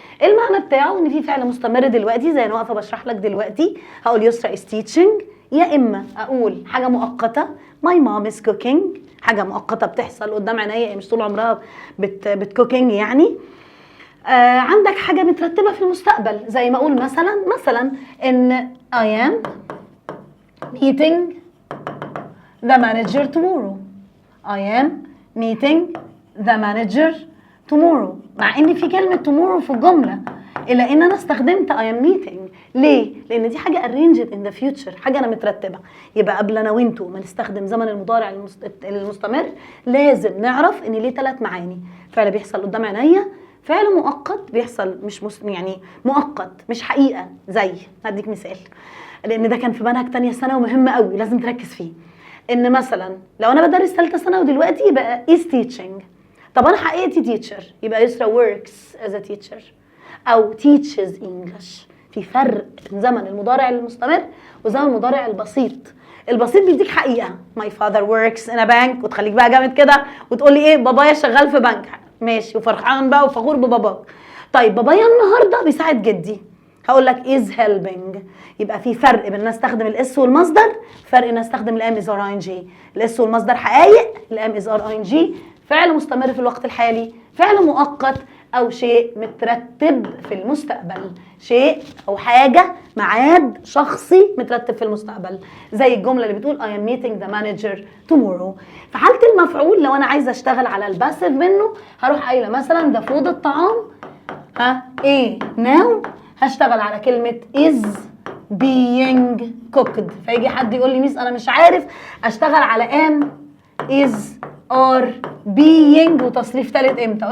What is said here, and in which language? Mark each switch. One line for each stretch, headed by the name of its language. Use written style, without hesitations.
Arabic: المعنى بتاعه ان في فعل مستمر دلوقتي، زي انا واقفه بشرح لك دلوقتي هقول يسرا
English: is teaching،
Arabic: يا اما اقول حاجه مؤقته
English: my mom is cooking،
Arabic: حاجه مؤقته بتحصل قدام عينيا مش طول عمرها بتكوكينج يعني. عندك حاجه مترتبه في المستقبل، زي ما اقول مثلا ان
English: I am meeting the manager tomorrow. I am meeting the manager tomorrow.
Arabic: مع ان في كلمه tomorrow في الجمله، الا ان انا استخدمت
English: I am meeting.
Arabic: ليه؟ لان دي حاجه
English: arranged in the future،
Arabic: حاجه انا مترتبه. يبقى قبل انا وانتوا ما نستخدم زمن المضارع المستمر لازم نعرف ان ليه 3 معاني. فعل بيحصل قدام عينيا، فعل مؤقت بيحصل مش يعني مؤقت مش حقيقه. زي هديك مثال، لان ده كان في منهج تانية سنه ومهم قوي لازم تركز فيه. ان مثلا لو انا بدرس ثالثه سنه ودلوقتي يبقى
English: is teaching.
Arabic: طب انا حقيقتي
English: teacher،
Arabic: يبقى يسرا
English: works as a teacher او teaches English.
Arabic: في فرق بين زمن المضارع المستمر وزمن المضارع البسيط. البسيط بيديك حقيقه
English: my father works in a bank،
Arabic: وتخليك بقى جامد كده وتقول لي ايه؟ بابايا شغال في بنك. ماشي، وفرحان بقى وفخور بباباك. طيب بابايا النهارده بيساعد جدي، هقول لك
English: is helping.
Arabic: يبقى في فرق بين ان استخدم الاس والمصدر، فرق ان استخدم الام از ار ان جي. الاس والمصدر حقائق، الام از ار ان جي فعل مستمر في الوقت الحالي، فعل مؤقت او شيء مترتب في المستقبل، شيء او حاجه ميعاد شخصي مترتب في المستقبل. زي الجمله اللي بتقول
English: I am meeting the manager tomorrow.
Arabic: في حاله المفعول لو انا عايزه اشتغل على الباسيف منه، هروح قايله مثلا ده فود الطعام ايه now، هشتغل على كلمه
English: is being cooked.
Arabic: فيجي حد يقول لي ميس انا مش عارف اشتغل على
English: am is are being
Arabic: وتصريف ثالث امتى.